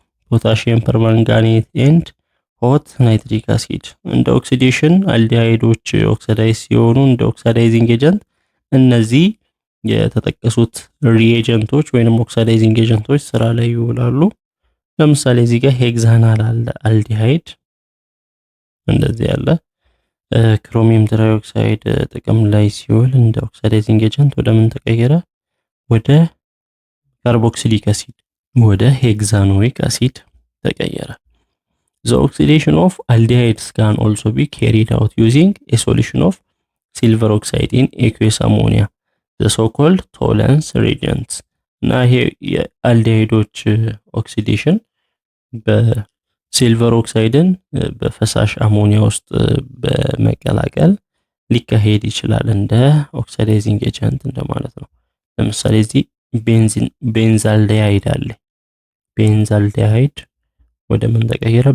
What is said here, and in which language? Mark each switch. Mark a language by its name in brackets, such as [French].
[Amharic] potassium permanganate and ሆት ናይትሪክ አሲድ። እንደ ኦክሲዴሽን አልዲሃይዶች ኦክሲዳይዝ ሲሆኑ እንደ ኦክሲዳይዚንግ ኤጀንት እነዚህ የተጠቀሱት ሪኤጀንቶች ወይንም ኦክሲዳይዚንግ ኤጀንቶች ስራ ላይ ይውላሉ። ለምሳሌ እዚህ ጋር ሄክሳናል አለ አልዲሃይድ እንደዚህ ያለ ክሮሚየም ትራይኦክሳይድ ጥቅም ላይ ሲውል እንደ ኦክሲዳይዚንግ ኤጀንት ወደ ምን ተቀየረ? ወደ ካርቦክሲሊክ አሲድ ወደ ሄክሳኖይክ አሲድ ተቀየረ። [English] The oxidation of aldehydes can also be carried out using a solution of silver oxide in aqueous ammonia, the so-called Tollens reagents. [Amharic] እና ይሄ የአልዴሃይዶች ኦክሲዴሽን በሲልቨር ኦክሳይድን በፈሳሽ አሞኒያ ውስጥ በመቀላቀል ሊካሄድ ይችላል እንደ ኦክሲዳይዚንግ ኤጀንት እንደማለት ነው። ለምሳሌ እዚህ ቤንዛልዴሃይድ አለ። ቤንዛልዴሃይድ ወደ ምን ተቀየረ?